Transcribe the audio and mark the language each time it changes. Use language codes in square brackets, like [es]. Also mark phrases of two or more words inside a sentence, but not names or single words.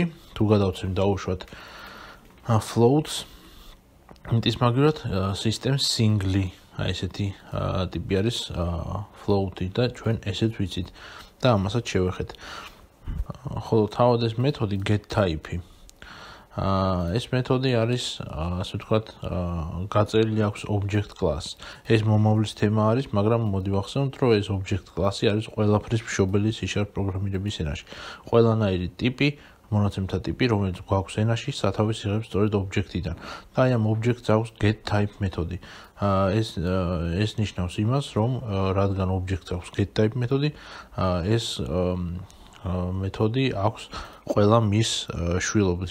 [ka] თუ გადავცემ დავუშვათ floats int-ის მაგივრად [en] system single [ka] აი ესეთი ტიპი არის float-ი და ჩვენ ესეც ვიცით და ამასაც შევეხეთ. ხოლო თავად ეს მეთოდი getType ეს მეთოდი არის ასე ვთქვათ გაწერილი აქვს [en] object class. [ka] ეს მომავლის თემა არის, მაგრამ მოდი ვახსენოთ, რომ ეს [en] object class-ი [ka] არის ყველაფრის მშობელი C# პროგრამირების ენაში. ყველანაირი ტიპი მონაცემთა ტიპი, რომელიც გვაქვს ენაში, სათავეს იღებს სწორედ object-დან. და აი ამ object-ს აქვს getType მეთოდი. ეს ნიშნავს იმას, რომ რადგან object-ს აქვს getType მეთოდი, ეს მეთოდი აქვს ყველა მის შვილობას.